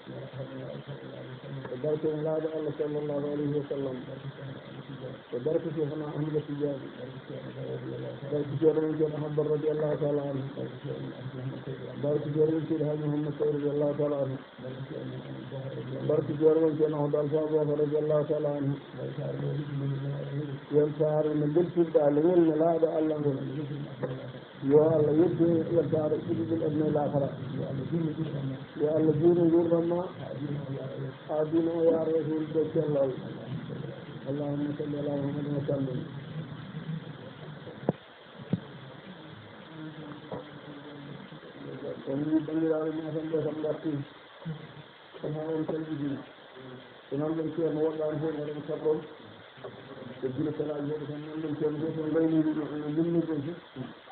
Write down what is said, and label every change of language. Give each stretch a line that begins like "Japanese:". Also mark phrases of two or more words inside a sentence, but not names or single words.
Fula: e barke en laaɗo Allah
Arabic: صلى الله عليه وسلم
Fula: e barke cheikhna Ahmada Tidiane barke ceerno men ceerno Ahmad
Arabic: رضي الله تعالى عنه
Fula: barke ceerno men seydi Haji Mouhammad Sow
Arabic: رضي الله تعالى عنه
Fula: barke ceerno men ceerno Ahmad Alpha Boubacar
Arabic: رضي الله تعالى عنه
Fula: weltare no beltirɗa Allah welne laaɗo Allah ngol yo Allah yeddi weltare ɗiɗiɗil aduna e lakara yo Allah juuno gurdam ma ha dina o yaaro e hulde cellal
Arabic: اللهم صل على محمد وسلم
Fula: on wi bandiraɓe meten ɓe kam garti kon ha on calɗiɗi so noon ɗum ceerno woɗɗani fof eɗen saɓɓon e gila salaji heɗe tan noon ɗum ceerno fof on gayniri ɗum ene limnir ɗum fof